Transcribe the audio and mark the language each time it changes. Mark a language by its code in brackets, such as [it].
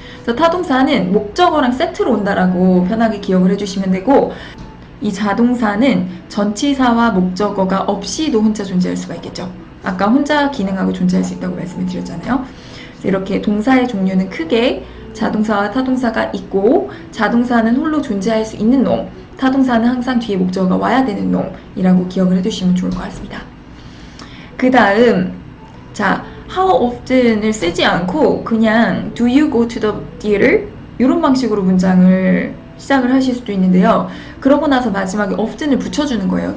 [ko] 그래서 타동사는 목적어랑 세트로 온다라고 편하게 기억을 해주시면 되고 이 자동사는 전치사와 목적어가 없이도 혼자 존재할 수가 있겠죠. 아까 혼자 기능하고 존재할 수 있다고 말씀을 드렸잖아요. 그래서 이렇게 동사의 종류는 크게 자동사와 타동사가 있고 자동사는 홀로 존재할 수 있는 놈, 타동사는 항상 뒤에 목적어가 와야 되는 놈이라고 기억을 해두시면 좋을 것 같습니다. 그 다음 자 [en] how often을 [ko] 쓰지 않고 그냥 [en] do you go to the theater? [ko] 이런 방식으로 문장을 시작을 하실 수도 있는데요. 그러고 나서 마지막에 often을 붙여주는 거예요.